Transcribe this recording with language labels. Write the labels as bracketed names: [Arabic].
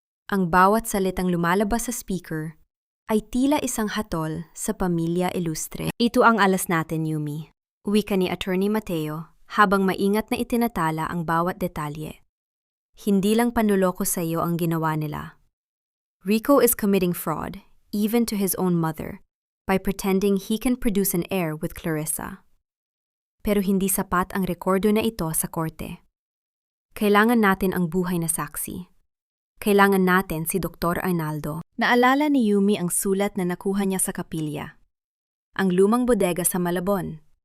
[Filipino] Ang bawat salitang lumalabas sa speaker ay tila isang hatol sa pamilya Ilustre. Ito ang alas natin, Yumi. Wika ni Attorney Mateo habang maingat na itinatala ang bawat detalye. Hindi lang panloloko sa iyo ang ginawa nila. [English] Rico is committing fraud, even to his own mother, by pretending he can produce an heir with Clarissa. [Filipino] Pero hindi sapat ang rekordo na ito sa korte. Kailangan natin ang buhay na saksi. Kailangan natin si Dr. Arnaldo. Naalala ni Yumi ang sulat na nakuha niya sa kapilya. Ang lumang bodega sa Malabon.